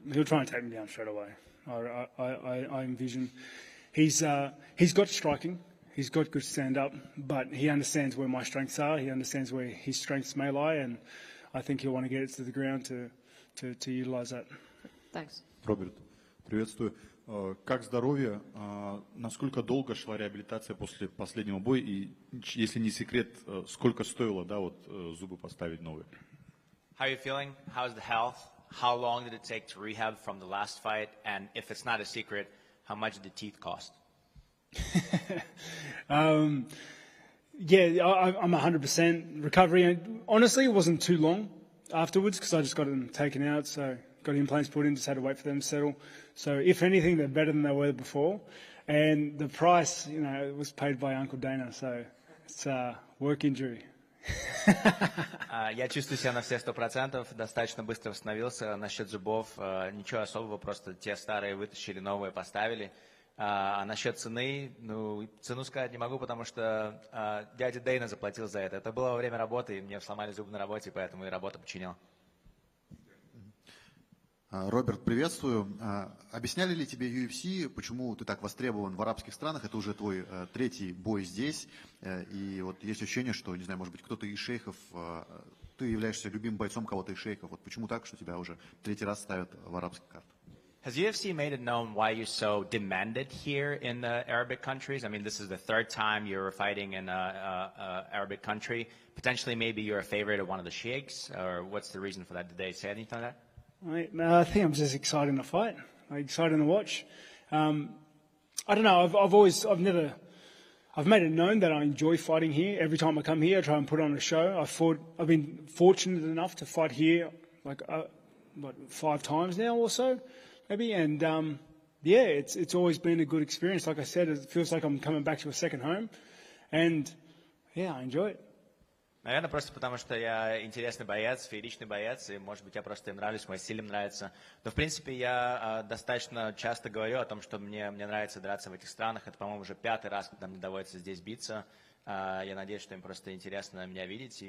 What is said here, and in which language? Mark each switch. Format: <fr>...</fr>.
<en>He'll try and take me down straight away. I envision. He's got striking. He's got good stand-up, but he understands where my strengths are. He understands where his strengths may lie, and I think he'll want to get it to the ground to utilize that. Thanks.</en> <ru>Роберт, приветствую. Как здоровье? Насколько долго шла реабилитация после последнего боя? И, если не секрет, сколько стоило, зубы поставить новые?</ru> <en>How are you feeling? How's the health? How long did it take to rehab from the last fight? And if it's not a secret, how much did the teeth cost? Yeah, I'm 100% recovery. Honestly, it wasn't too long afterwards because I just got them taken out, so got implants put in, just had to wait for them to settle. So if anything, they're better than they were before. And the price, it was paid by Uncle Dana, so it's a work injury.</en> <ru>Я чувствую себя на все 100%, достаточно быстро восстановился. Насчет зубов ничего особого, просто те старые вытащили, новые поставили. А насчет цены, цену сказать не могу, потому что дядя Дейна заплатил за это. Это было во время работы, и мне сломали зубы на работе, поэтому и работа починила. Роберт, приветствую. Объясняли ли тебе UFC, почему ты так востребован в арабских странах? Это уже твой 3-й бой здесь. И вот есть ощущение, что, не знаю, может быть, кто-то из шейхов, ты являешься любимым бойцом кого-то из шейхов. Вот почему так, что тебя уже 3-й раз ставят в арабские карты?</ru> <en>Has UFC made it known why you're so demanded here in the Arabic countries? I mean, this is the 3rd time you're fighting in an Arabic country. Potentially, maybe you're a favorite of one of the sheikhs, or what's the reason for that? Did they say anything like that? I think I'm just excited to fight, excited to watch. I don't know. I've made it known that I enjoy fighting here. Every time I come here, I try and put on a show. I've been fortunate enough to fight here, 5 times now or so. maybe. And yeah, it's always been a good experience. Like I said, it feels like I'm coming back to a second home, and yeah, I enjoy it.</en> <ru>Наверное, просто потому, что я интересный боец, фееричный боец, и, может быть, я просто им нравлюсь, мой стиль им нравится. Но, в принципе, я достаточно часто говорю о том, что мне нравится драться в этих странах. Это, по-моему, уже 5-й раз, когда мне доводится здесь биться. Я надеюсь, что им просто интересно меня видеть.</ru>